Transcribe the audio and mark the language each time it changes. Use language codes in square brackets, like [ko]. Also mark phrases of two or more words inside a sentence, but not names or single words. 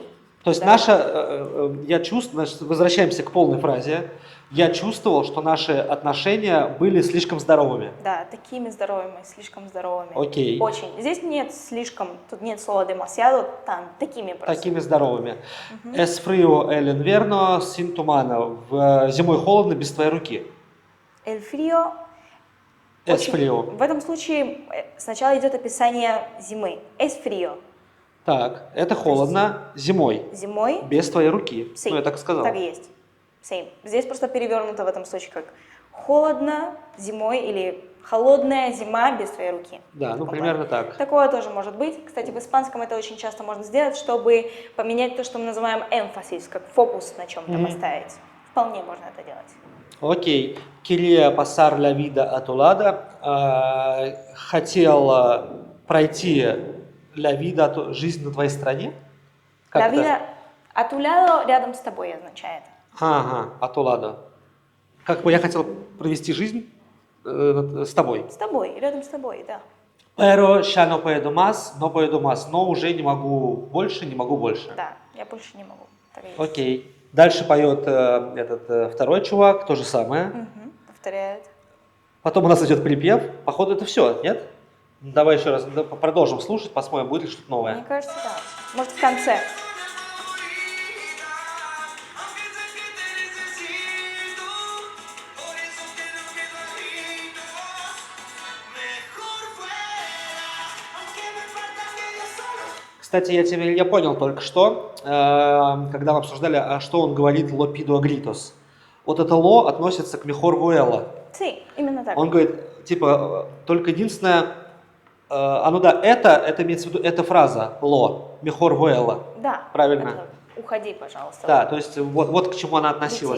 [ru] То есть я чувствую, возвращаемся к полной фразе, я чувствовал, что наши отношения были слишком здоровыми. Да, такими здоровыми, слишком здоровыми. Окей. Очень. Здесь нет слишком, тут нет слова demasiado, такими просто. Такими здоровыми. [es] Es frío el invierno sin tu mano. [ru] Зимой холодно без твоей руки. [es] El frío. Es frío. [ru] В этом случае сначала идет описание зимы. [es] Es frío. [ru] Так, это холодно зимой. Зимой. Без твоей руки. [es] Sí, [ru] я так сказал. Так и есть. Same. Здесь просто перевернуто в этом случае как холодно зимой или холодная зима без твоей руки. Да, ну примерно так. Такое тоже может быть. Кстати, в испанском это очень часто можно сделать, чтобы поменять то, что мы называем эмфасис, как фокус на чем-то поставить. Вполне можно это делать. Окей. [es] Quería pasar la vida a tu lado. [ru] Хотел пройти [es] la vida, [ru] жизнь на твоей стороне? [es] La vida a tu lado [ru] рядом с тобой означает. Ага, [es] a tu lado. [ru] Как бы я хотел провести жизнь с тобой. С тобой, рядом с тобой, да. [es] Pero ya no puedo más, [ru] но уже не могу больше, не могу больше. Да, я больше не могу. Окей. Дальше поет этот второй чувак, то же самое. Повторяет. Потом у нас идет припев. Походу это все, нет? Давай еще раз продолжим слушать, посмотрим, будет ли что-то новое. Мне кажется, да. Может, в конце. Кстати, я понял только что, когда мы обсуждали, что он говорит [es] «lo pido a gritos». [ru] Вот это «lo» относится к [es] «mejor vuela». Sí, [ru] именно так. Он говорит, типа, только единственное, это имеется в виду, эта фраза «lo», [es] «mejor vuela». [ru] Да. Правильно. Это уходи, пожалуйста. Да, то есть вот к чему она относилась.